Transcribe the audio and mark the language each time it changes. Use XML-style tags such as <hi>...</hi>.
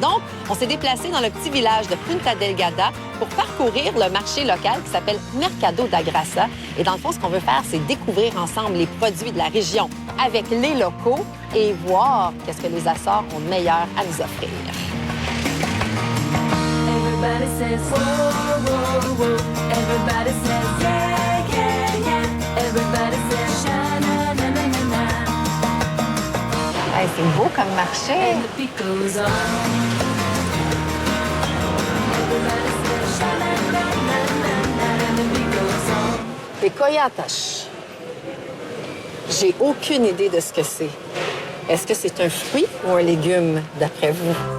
<fr>Donc, on s'est déplacé dans le petit village de Punta Delgada pour parcourir le marché local qui s'appelle Mercado da Graça. Et dans le fond, ce qu'on veut faire, c'est découvrir ensemble les produits de la région avec les locaux et voir qu'est-ce que les Açores ont de meilleur à nous offrir.</fr> <en>Everybody says, whoa, whoa, whoa. Everybody says, yeah, yeah, yeah. Everybody says, sha, na, na, na, na, na.</en> <fr>Hey, c'est beau comme marché.</fr> <en>And the beat goes on. Everybody says, sha, na, na, na, na, na. And the beat goes on.</en> <fr>Les coyotes. J'ai aucune idée de ce que c'est. Est-ce que c'est un fruit ou un légume, d'après vous?</fr>